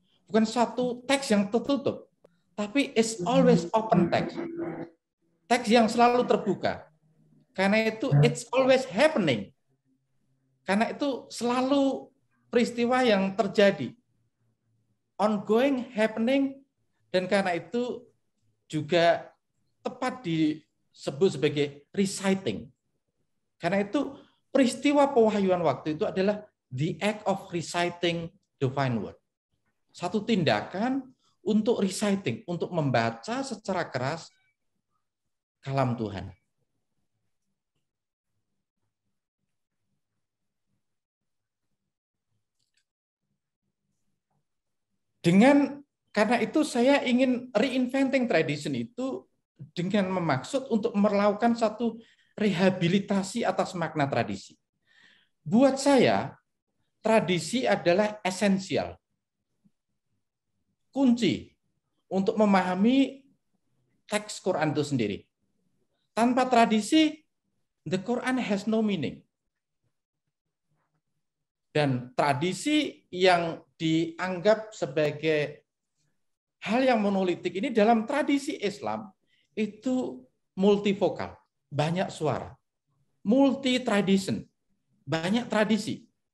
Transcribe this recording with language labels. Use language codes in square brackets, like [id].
[id] Bukan suatu teks yang tertutup. Tapi [en] it's always open text. [id] Teks yang selalu terbuka. Karena itu [en] it's always happening. [id] Karena itu selalu peristiwa yang terjadi. [en] Ongoing, happening, [id] dan karena itu juga tepat disebut sebagai reciting. Karena itu peristiwa pewahyuan waktu itu adalah [en] the act of reciting divine word. [id] Satu tindakan untuk reciting, untuk membaca secara keras kalam Tuhan. Karena itu saya ingin [en] reinventing tradition [id] itu dengan memaksud untuk melakukan satu rehabilitasi atas makna tradisi. Buat saya, tradisi adalah esensial. Kunci untuk memahami teks Quran itu sendiri. Tanpa tradisi, [en] the Quran has no meaning. [id] Dan tradisi yang dianggap sebagai hal yang monolitik ini dalam tradisi Islam itu multivokal, banyak suara. [en] multi tradition, [id] banyak tradisi.